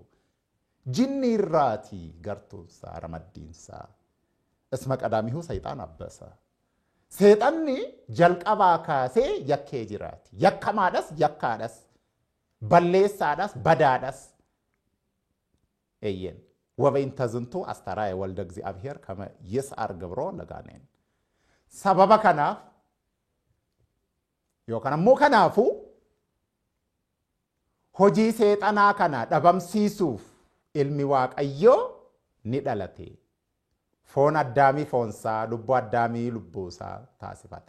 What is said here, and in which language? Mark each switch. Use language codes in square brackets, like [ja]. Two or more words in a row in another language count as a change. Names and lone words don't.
[om] Jinni irraati gartuunsaa ramaddiinsaa. [gez] እስመ ቀዳሚሁ ሰይጣን [om] abbasa. Seexanni jalqabaa kaasee yakkee jiraati. Yakkamaadhas yakkaadhas. Balleessaadhas badaadhas. Eeyyen. [gez] ወበእንተ ዝንቱ አስተርአየ ወልደ እግዚአብሔር ከመ ይስዓር ግብሮ ለጋኔን. [om] Sababa kanaaf yookaan ammoo kanaafu hojii seexanaa kana dhabamsiisuuf ilmi waaqayyoo ni dhalate. Foon addaamii foonsaa, lubbuu addaamii lubbuusaa taasifate.